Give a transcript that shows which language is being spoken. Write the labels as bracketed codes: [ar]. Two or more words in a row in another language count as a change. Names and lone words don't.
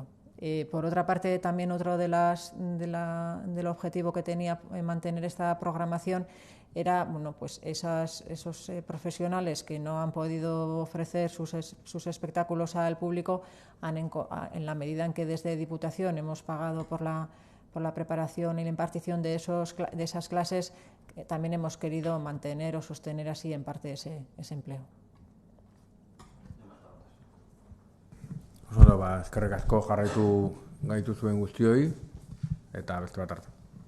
[es] Por otra parte, también otro del objetivo que tenía mantener esta programación era, bueno, pues esos profesionales que no han podido ofrecer sus espectáculos al público, en la medida en que desde Diputación hemos pagado por la preparación y la impartición de esas clases, también hemos querido mantener o sostener así en parte ese empleo. [eu] Eskerrik asko jarraitu gaituzuen guztioi, eta beste bat arte.